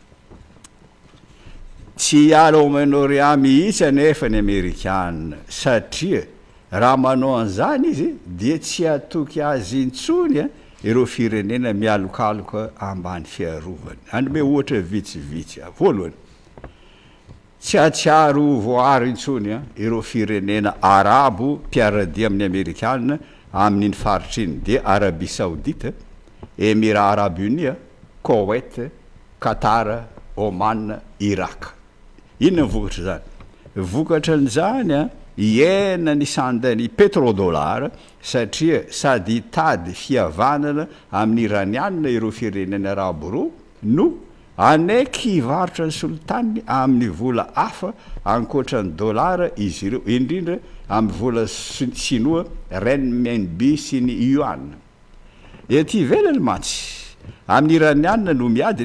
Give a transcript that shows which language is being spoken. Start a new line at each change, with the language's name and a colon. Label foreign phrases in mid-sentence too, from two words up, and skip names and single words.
Malagasy: tsy hiala ao Moyen-Orient mihitsy anefa ny Amerikana satria raha manao an'izany izy dia tsy atoky azy intsony ireo firenena mialokaloka ambany fiarovany anome ohatra vitsivitsy voalohany tsy atsiaro voary intsony ireo firenena arabo mpiaradia amin'ny Amerikana amin'iny faritra iny dia Arabie Saoudite Émirats Arabes Unis Koweït Qatar Oman Irak inona vokatra zany vokatra n'izany iena ny sandany pétrodollar satria sady hitady fihavanana amin'ny iraniana ireo firenena arabo roa no aneky hivarotra ny solotany amin'ny vola hafa ankoatran'ny dollara izy ireo indrindra amin'ny vola sinoa renminbi sy ny yuan ety ivelany mantsy amin'ny iraniana no miady ny